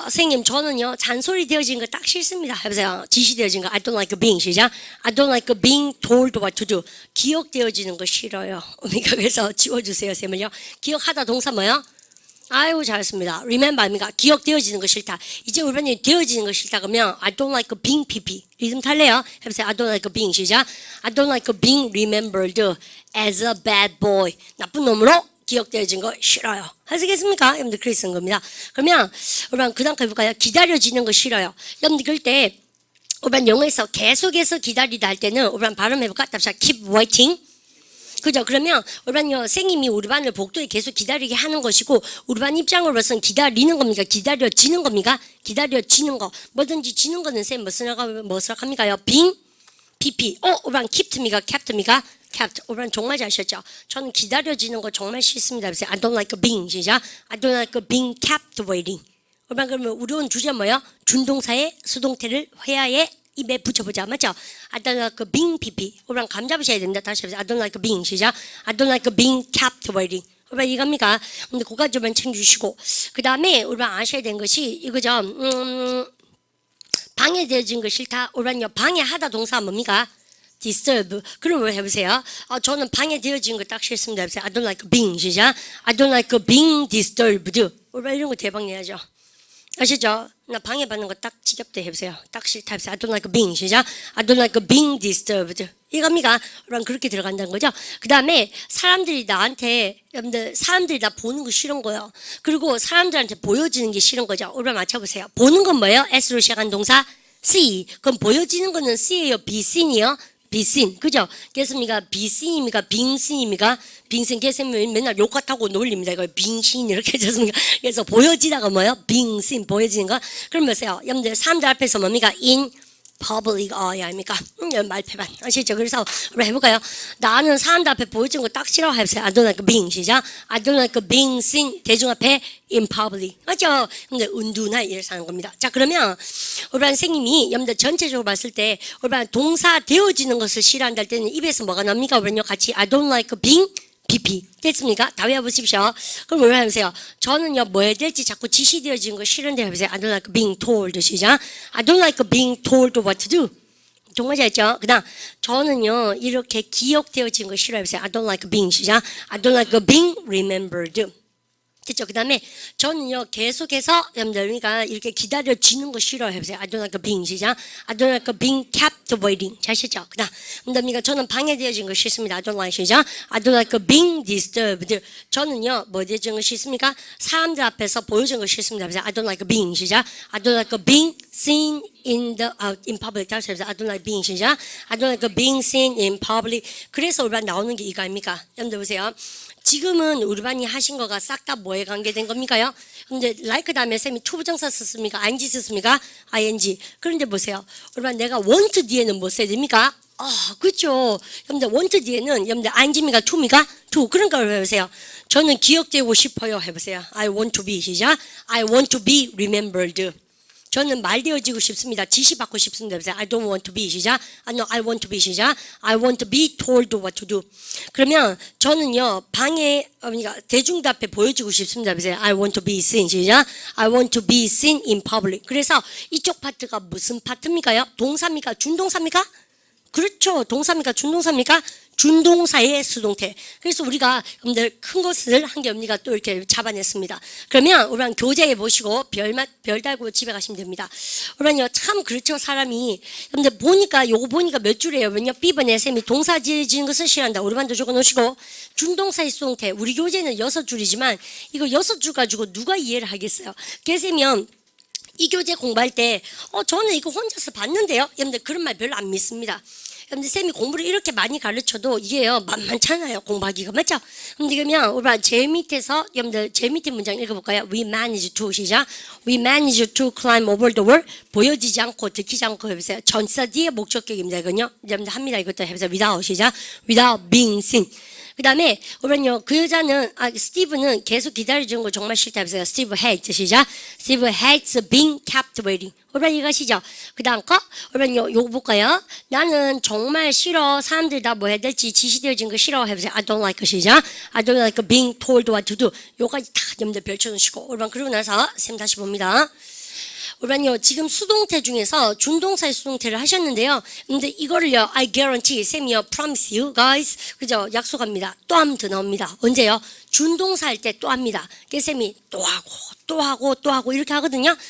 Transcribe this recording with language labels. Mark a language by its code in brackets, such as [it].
[ko] 선생님 저는요 잔소리 되어진 거 딱 싫습니다. 해보세요. 지시되어진 거 [en] I don't like being 시작. I don't like being told what to do. [ko] 기억되어지는 거 싫어요. 그래서 지워주세요. 쌤은요. 기억하다 동사 뭐요? 아유 잘했습니다. remember입니까? 기억되어지는 거 싫다. 이제 우리반이 되어지는 거 싫다 그러면 [en] I don't like being PP [ko] 리듬 탈래요? 해보세요. [en] I don't like being 시작. I don't like being remembered as a bad boy. [ko] 나쁜 놈으로 기억되어진 거 싫어요. 하시겠습니까? 여러분들 그렇게 쓴 겁니다. 그러면 우리반 그 다음 거 해볼까요? 기다려지는 거 싫어요. 여러분들 그럴 때 우리반 영어에서 계속해서 기다리다 할 때는 우리반 발음해볼까? [en] 답사 keep waiting. [ko] 그죠? 그러면 우리 반요 선생님이 우리 반을 복도에 계속 기다리게 하는 것이고 우리 반 입장으로서는 기다리는 겁니까? 기다려지는 겁니까? 기다려지는 거 뭐든지 지는 거는 쌤 무엇을 합니까요? [en] being PP 우리 반 keep입니까? capt입니까? [ko] kept 우리 반 정말 잘하셨죠? 저는 기다려지는 거 정말 싫습니다. 그래서 [en] I don't like being 시작. I don't like being kept waiting. [ko] 우리 반 그러면 우리 온 주제 뭐예요? 준동사의 수동태를 회화에 입에 붙여보자. 맞죠? [en] I don't like being PP. [ko] 우리랑 감 잡으셔야 됩니다. 다시 해보세요. [en] I don't like being 시작. I don't like being kept waiting. [ko] 우리랑 이겁니까? 근데 그거 좀 챙겨주시고 그 다음에 우리랑 아셔야 되는 것이 이거죠. 방해되어진 거 싫다. 우리랑요 방해하다 동사 뭡니까? disturb. 그럼 왜 해보세요? 저는 방해되어진 거 딱 싫습니다. 해보세요. [en] I don't like being 시작. I don't like being disturbed. [ko] 우리랑 이런 거 대박 내야죠. 아시죠? 나 방해받는 거 딱 지겹대 해보세요. 딱 싫다 해보세요. [en] I don't like being 시작. I don't like being disturbed. [ko] 이겁니까? 여러분 그렇게 들어간다는 거죠. 그 다음에 사람들이 나한테 여러분들 사람들이 나 보는 거 싫은 거예요. 그리고 사람들한테 보여지는 게 싫은 거죠. 여러분 맞춰보세요. 보는 건 뭐예요? S로 시작한 동사 see. 그럼 보여지는 거는 see예요? [en] be seen이요? be seen. [ko] 그죠? 그렇습니까? [en] be seen입니까? being seen입니까? [ko] 빙신 개쌤은 맨날 욕같다고 놀립니다. 이거 빙신 이렇게 해줬습니까? 그래서 보여지다가 뭐예요? 빙신 보여지는 거. 그럼 보세요. 여러분들 사람들 앞에서 뭡니까? [en] in public 아닙니까? [ko] 말패반 아시죠? 그래서 우리 해볼까요? 나는 사람들 앞에 보여지는 거 딱 싫어해보세요. [en] I don't like being 시작. I don't like being seen [ko] 대중 앞에 [en] in public 맞죠? [ko] 근데 은둔하 일을 사는 겁니다. 자 그러면 우리 반 선생님이 여러분들 전체적으로 봤을 때 우리 반 동사 되어지는 것을 싫어한다 할 때는 입에서 뭐가 납니까? 우리는요 같이 [en] I don't like being PP [ko] 됐습니까? 다 외워보십시오. 그럼 왜 해보세요? 저는요 뭐 해야 될지 자꾸 지시되어지는 거 싫은데 해보세요. [en] I don't like being told 시작. I don't like being told what to do. [ko] 정말 잘했죠? 그 다음 저는요 이렇게 기억되어지는 거 싫어해보세요. [en] I don't like being 시작. I don't like being remembered. [ko] 됐죠? 그 다음에 저는요 계속해서 여러분들 그러니까 이렇게 기다려지는 거 싫어해보세요. [en] I don't like being 시작. I don't like being kept waiting. [ko] 잘 시죠? 그 다음 그러니까 저는 방해되어진 거 싫습니다. [en] I don't like 시작. I don't like being disturbed. [ko] 저는요 뭐 되어진 거 싫습니까? 사람들 앞에서 보여진 거 싫습니다. [en] I don't like being 시작. I don't like being seen in public. [ko] 다시 해보세요. [en] I don't like being 시작. I don't like being seen in public. [ko] 그래서 우리 반 나오는 게 이거 아닙니까? 여러분들 보세요. 지금은 우리 반이 하신 거가 싹 다 뭐에 관계된 겁니까요? 근데 like 다음에 쌤이 투부정사 썼습니까? ing 썼습니까? ing. 그런데 보세요. 우리 반 내가 want 뒤에는 뭐 써야 됩니까? 그렇죠. 여러분들 want 뒤에는 여러분들 ing입니까? to입니까? to. 그러니까 해보세요. 저는 기억되고 싶어요. 해보세요. [en] I want to be 시작. I want to be remembered. [ko] 저는 말되어지고 싶습니다. 지시받고 싶습니다. [en] I don't want to be 시작. No, I want to be 시작. I want to be told what to do. [ko] 그러면 저는요 방에 그러니까 대중들 앞에 보여지고 싶습니다. [en] I want to be seen 시작. I want to be seen in public. [ko] 그래서 이쪽 파트가 무슨 파트입니까요? 동사입니까? 준동사입니까? 그렇죠. 동사입니까? 준동사입니까? 준동사의 수동태. 그래서 우리가 여러분들 큰 것을 한 개 언니가 또 이렇게 잡아냈습니다. 그러면 우리는 교재에 보시고 별 달고 집에 가시면 됩니다. 우리는요 참 그렇죠. 사람이 여러분들 보니까 요거 보니까 몇 줄이에요. 왜냐 B번에 쌤이 동사 지어지는 것을 싫어한다. 우리 반도 적어놓으시고 준동사의 수동태. 우리 교재는 6줄이지만 이거 6줄 가지고 누가 이해를 하겠어요. 그래서 이 교재 공부할 때 저는 이거 혼자서 봤는데요. 여러분들 그런 말 별로 안 믿습니다. 여러분들 쌤이 공부를 이렇게 많이 가르쳐도 이게요 만만찮아요. 공부하기가 맞죠? 근데 그러면 우리 제일 밑에서 여러분들 제일 밑에 문장 읽어볼까요? [en] We manage to 시작. We manage to climb over the wall. [ko] 보여지지 않고 듣기지 않고 해보세요. 전사 뒤에 목적격입니다. 이건요. 여러분들 합니다. 이것도 해보세요. [en] Without 시작. Without being seen. [ko] 그 다음에 우리는요 그 여자는 스티브는 계속 기다려주는 거 정말 싫다 해보세요. [en] Steve hates 시작. Steve hates being kept waiting. [ko] 우리 이것이죠. 그 다음 거 우리는요 요거 볼까요? 나는 정말 싫어. 사람들 다 뭐 해야 될지 지시되어진 거 싫어 해보세요. [en] I don't like 시작. I don't like being told what to do. [ko] 요까지 다 여러분들 별쳐놓으시고 우리 그러고 나서 쌤 다시 봅니다. 우리는요 지금 수동태 중에서 준동사의 수동태를 하셨는데요. 근데 이거를요 [en] I guarantee [ko] 쌤이요 [en] promise you guys [ko] 그죠 약속합니다. 또 하면 더 나옵니다. 언제요? 준동사 할 때 또 합니다. 그래서 쌤이 또 하고 또 하고 또 하고 이렇게 하거든요.